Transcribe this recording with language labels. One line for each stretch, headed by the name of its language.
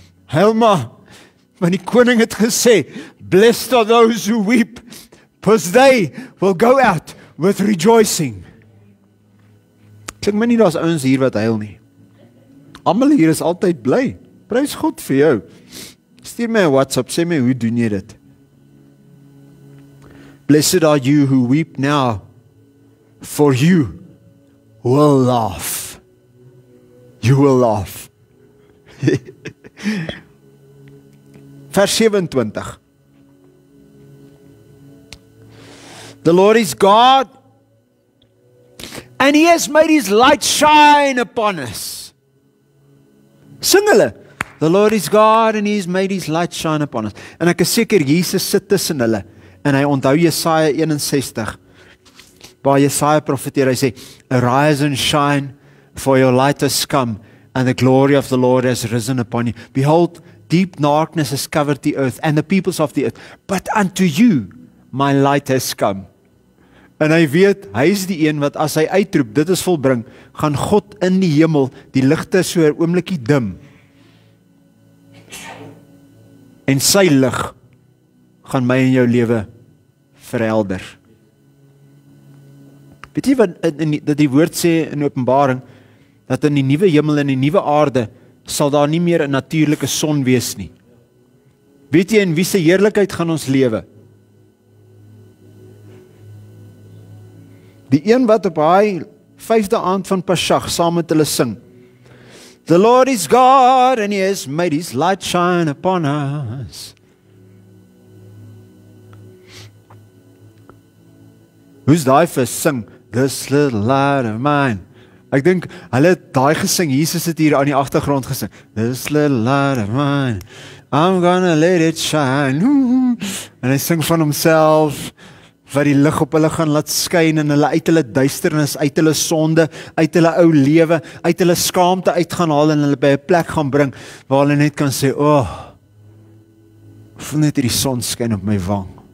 Afrikaans: Helma, want die koning het gesê,
English: blessed are those who weep, because they will go out with rejoicing.
Afrikaans: Klink my nie, daar's ouens hier wat huil nie. Almal hier is altyd bly. Prys God vir jou. Stuur my 'n WhatsApp, sê my, hoe doen jy dit?
English: Blessed are you who weep now, for you will laugh. You will laugh.
Afrikaans: Vers 27.
English: The Lord is God, and He has made His light shine upon us.
Afrikaans: Sing hulle.
English: The Lord is God, and He has made His light shine upon us.
Afrikaans: En ek is seker, Jesus sit tussen hulle, en hy onthou Jesaja 61, waar Jesaja profeteer, hy sê,
English: arise and shine, for your light has come, and the glory of the Lord has risen upon you. Behold, deep darkness has covered the earth, and the peoples of the earth, but unto you my light has come.
Afrikaans: En hy weet, hy is die een wat as hy uitroep, dit is volbring, gaan God in die hemel die ligte so 'n oombliekie dim. En sy lig gaan my en jou lewe verhelder. Weet jy wat dat die woord sê in Openbaring, dat in die nuwe hemel en die nuwe aarde sal daar nie meer 'n natuurlike son wees nie. Weet jy in wie se heerlikheid gaan ons lewe? Die een wat op hy 5de aand van Pesach saam met hulle sing.
English: The Lord is God, and He has made His light shine upon us.
Afrikaans: Hoe's daai vir sing?
English: This little light of mine.
Afrikaans: Ek dink, hulle het daai gesing, Jesus het hier aan die agtergrond gesing.
English: This little light of mine, I'm gonna let it shine.
Afrikaans: En hy sing van homself, wat die lig op hulle gaan laat skyn, en hulle uit hulle duisternis, uit hulle sonde, uit hulle ou lewe, uit hulle skaamte uit gaan haal, en hulle by 'n plek gaan bring, waar hulle net kan sê, voel net hierdie son skyn op my wang.